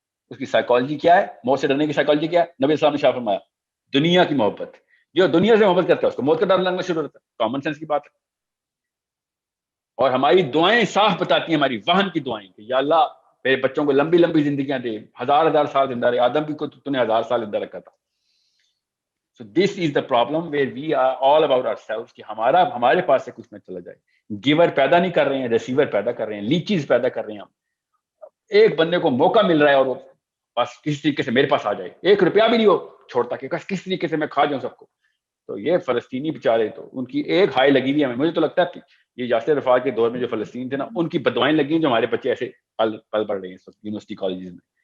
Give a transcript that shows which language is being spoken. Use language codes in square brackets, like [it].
[ur] اس کی سائیکالوجی کیا ہے؟ موت سے ڈرنے کی سائیکالوجی کیا ہے؟ نبی علیہ السلام نے شاپ فرمایا دنیا کی محبت. جو دنیا سے محبت کرتا ہے اس کو موت کا ڈر لگنا شروع ہوتا ہے. کامن سینس کی بات ہے. اور ہماری دعائیں صاف بتاتی ہیں، ہماری وہن کی دعائیں کہ یا اللہ میرے بچوں کو لمبی لمبی زندگیاں دے، 1000 سال زندہ رہے. آدم بھی کو تو نے 1000 سال زندہ رکھا تھا. [en] So this is the problem where we are all about ourselves [ur] کہ ہمارے پاس سے کچھ نہ چلا جائے. گیور پیدا نہیں کر رہے ہیں، ریسیور پیدا کر رہے ہیں، لیچیز پیدا کر رہے ہیں. ہم ایک بندے کو موقع مل رہا ہے اور وہ بس کس طریقے سے میرے پاس آ جائے، 1 روپیہ بھی نہیں ہو چھوڑتا کہ کس طریقے سے میں کھا جاؤں سب کو. تو یہ فلسطینی بیچارے تو ان کی ایک ہائی لگی ہوئی ہے. مجھے تو لگتا ہے یہ یاسر عرفات کے دور میں جو فلسطین تھے نا، ان کی بدوائیں لگی ہیں جو ہمارے بچے ایسے پل پڑھ رہے ہیں یونیورسٹی کالجز میں.